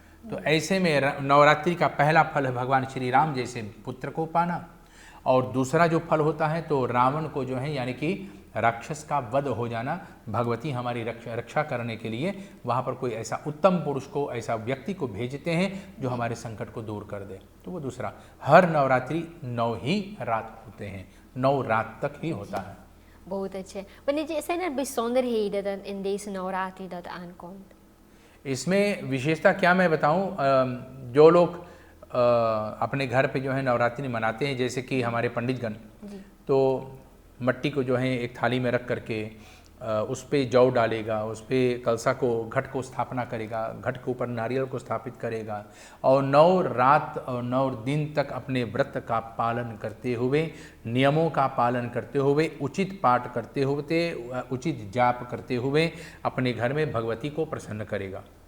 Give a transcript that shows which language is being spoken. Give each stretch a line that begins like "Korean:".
Hindi: तो ऐसे में नवरात्रि का पहला फल है भगवान श्री राम जैसे पुत्र को पाना, और दूसरा जो फल होता है तो रावण को जो है यानी कि राक्षस का वध हो जाना। भगवती हमारी रक्षा करने के लिए वहाँ पर कोई ऐसा उत्तम पुरुष को, ऐसा व्यक्ति को भेजते हैं जो हमारे संकट को दूर कर दे। तो वो दूसरा, हर नवरात्रि 9 ही रात होते हैं, 9 रात तक ही होता है। बहुत अच्छे।
Dutch: पंडित जी, zijn er bijzonderheden dan in deze नवरात्रि dat aankomt?
Hindi: इसमें विशेषता क्या मैं बताऊं, जो लोग अपने घर पे जो है नवरात्रि मनाते हैं, जैसे कि हमारे पंडितगण, तो मट्टी को जो है एक थाली में रख करके उस पे जौ डालेगा, उस पे कलसा को, घट को स्थापना करेगा, घट के ऊपर नारियल को स्थापित करेगा, और 9 रात और 9 दिन तक अपने व्रत का पालन करते हुए, नियमों का पालन करते हुए, उचित पाठ करते हुए, उचित जाप करते हुए अपने घर में भगवती को प्रसन्न करेगा।